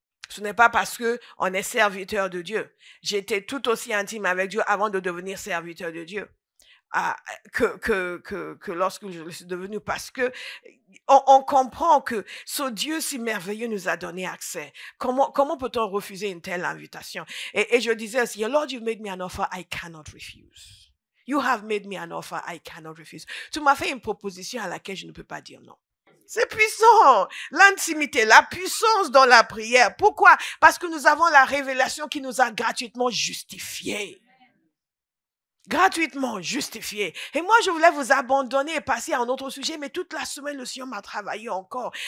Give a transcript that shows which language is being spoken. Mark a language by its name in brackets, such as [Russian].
[French] Ce n'est pas parce qu'on est serviteur de Dieu. J'étais tout aussi intime avec Dieu avant de devenir serviteur de Dieu. Que lorsque je le suis devenu, parce que on comprend que ce Dieu si merveilleux nous a donné accès. Comment peut-on refuser une telle invitation? Et je disais aussi, [English] Lord, you've made me an offer I cannot refuse. You have made me an offer I cannot refuse. [French] Tu m'as fait une proposition à laquelle je ne peux pas dire non. C'est puissant. L'intimité, la puissance dans la prière. Pourquoi? Parce que nous avons la révélation qui nous a gratuitement justifiés. Gratuitement justifié. Et moi, je voulais vous abandonner et passer à un autre sujet, mais toute la semaine, le Seigneur m'a travaillé encore.